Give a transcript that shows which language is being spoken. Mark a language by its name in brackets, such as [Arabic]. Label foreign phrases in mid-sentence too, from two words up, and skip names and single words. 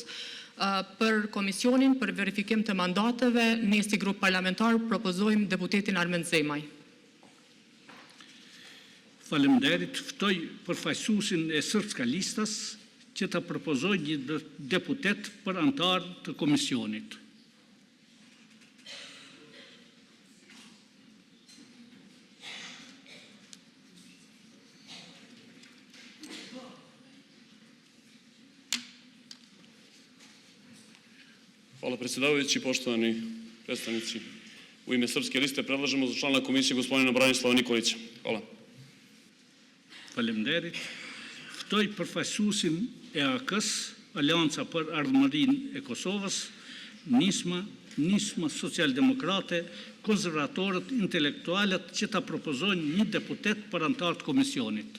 [Albanian] Për komisionin për verifikim të mandateve, ne si grup parlamentar propozojmë deputetin Armend Zemaj. Faleminderit, ftoj përfaqësuesin e Srpska Listas që ta propozoj një deputet për antar të komisionit. [Serbian] Hvala predsjedavajući, poštovani predstavnici. U ime Srpske liste predlažemo za člana komisije gospodina Branislava Nikolića. Hvala. [Albanian] Faleminderit. Ftoj përfaqësuesin e AK-s, Aleanca për Ardhmërinë e Kosovës, Nisma Socialdemokrate, Konservatorët, Intelektualët që ta propozojnë një deputet për antar të komisionit.